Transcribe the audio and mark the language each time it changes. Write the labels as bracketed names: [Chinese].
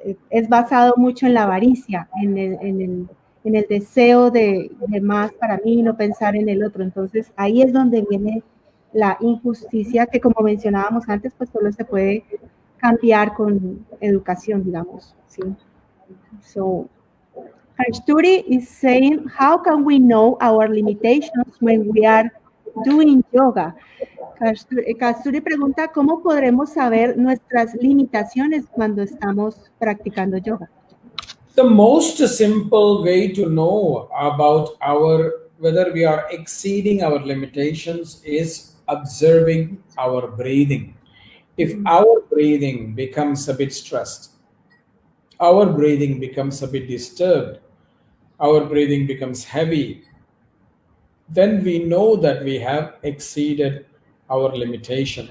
[Spanish] es basado mucho en la avaricia, en el deseo de más para mí, no pensar en el otro. Entonces ahí es donde viene la injusticia que, como mencionábamos antes, pues solo se puede cambiar con educación, digamos, ¿sí? [English] So, Kasturi is saying, how can we know our limitations when we are doing yoga? [Spanish] Kasturi pregunta, ¿cómo podremos saber nuestras limitaciones cuando estamos practicando yoga? [English] The most simple way to know about whether we are exceeding our limitations is observing our breathing. If our breathing becomes a bit stressed, our breathing becomes a bit disturbed, our breathing becomes heavy, then we know that we have exceeded our limitation.